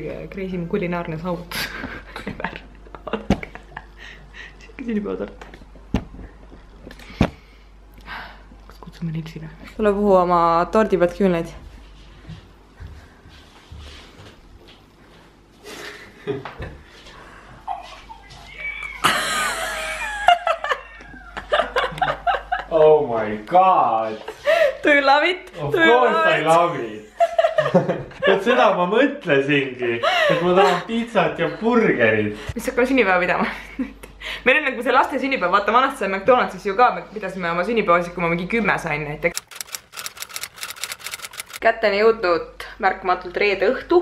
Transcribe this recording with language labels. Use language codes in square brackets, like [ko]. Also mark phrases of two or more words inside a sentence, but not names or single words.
[et] crazy mu kulinaarne saavutus. Siuke sünnipäevatort. Kas kutsume Nilsile? Tule puhu oma tordi pealt küünleid. [en] Oh my god! Do you love it? Of course I love it! [et] Et seda ma mõtlesingi, et ma tahan pizzat ja burgerit. Mis hakkame sünnipäeva pidama? Meil on nagu see laste sünnipäev, vaata vanasti sai McDonaldsis ju ka, me pidasime oma sünnipäevasid, kui ma mingi 10 sain näiteks. Kätteni jõudnud märkamatult reede õhtu.